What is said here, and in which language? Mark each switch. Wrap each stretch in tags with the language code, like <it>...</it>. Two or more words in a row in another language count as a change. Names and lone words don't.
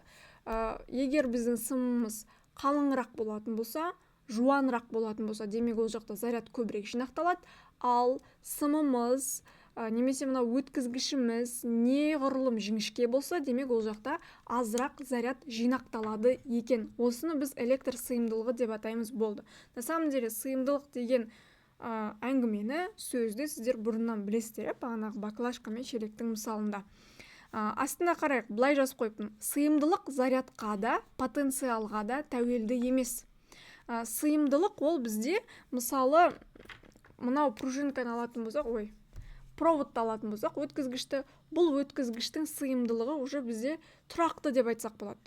<kk>Егер біздің сымымыз қалыңырақ болатын болса, жуанырақ болатын болса, демек ол жақта заряд көбірек жинақталады. Ал сымымыз немесе мынау өткізгішіміз неғұрлым жіңішке болса, демек ол жақта азырақ заряд жинақталады екен. Осыны біз электр сыйымдылығы деп атаймыз болды.</kk> <ru>На самом деле</ru> <kk>сыйымдылық деген әңгімені, сөзді сіздер бұрыннан білесіздер, бағанағы баклажка мен шелектің мысалында. Астына қарайық, былай жазып қойыппын. Сыйымдылық зарядқа да, потенциалға да тәуелді емес. Сыйымдылық ол бізде, мысалы, мынау пружинканы алатын болсақ, проводты алатын болсақ, өткізгішті, бұл өткізгіштің сыйымдылығы уже бізде тұрақты деп айтсақ болады.</kk>